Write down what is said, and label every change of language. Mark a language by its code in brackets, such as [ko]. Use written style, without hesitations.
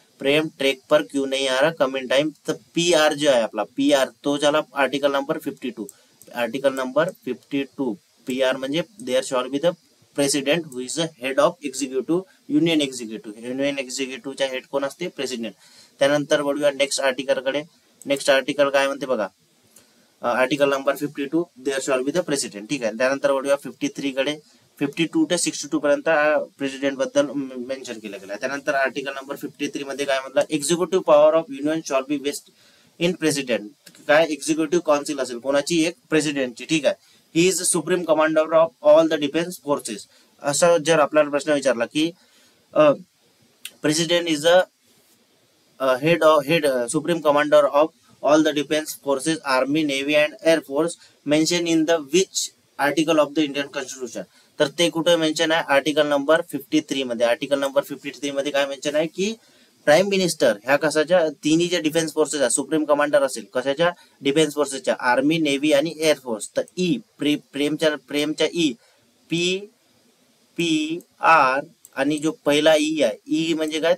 [hi] प्रेम track पर क्यों नहीं आ रहा, कम इन टाइम। [mr] तर पीआर जो आहे आपला, पीआर तो झाला article number 52। Article number 52 PR म्हणजे [en] There shall be the president who is the head of executive, union executive. [mr] Union एक्झिक्युटिव्हचा head कोण असते? प्रेसिडेंट। त्यानंतर वळूया नेक्स्ट आर्टिकल कडे। नेक्स्ट आर्टिकल काय म्हणते बघा, article number 52 [en] there shall be the president, [mr] ठीक आहे। त्यानंतर वळूया 53 कडे। 52 ते 62 पर्यंत प्रेसिडेंट बद्दल मेन्शन केलं गेलं। त्यानंतर आर्टिकल नंबर 53 मध्ये काय म्हटलं? [en] Executive power of union shall be vest in president. [mr] काय एक्झिक्युटिव्ह काउन्सिल असेल कोणाची? एक प्रेसिडेंटची, ठीक आहे। [en] He is supreme commander of all the defence forces. [mr] असं जर आपल्याला प्रश्न विचारला की [en] President is a head supreme commander of all the defense forces, army, navy and air force, mentioned in the which article of the Indian constitution। [mr] तर ते कुठे mention आहे? आर्टिकल नंबर 53 मध्ये। आर्टिकल नंबर 53 मध्ये काय मेन्शन आहे की prime minister ह्या कशाच्या, तिन्ही जे डिफेन्स फोर्सेस आहे, सुप्रीम कमांडर असेल कशाच्या? डिफेन्स फोर्सेसच्या, आर्मी, नेव्ही आणि एअरफोर्स। तर ई प्रेमच्या ई पी आर आणि जो पहिला ई आहे, ई म्हणजे काय?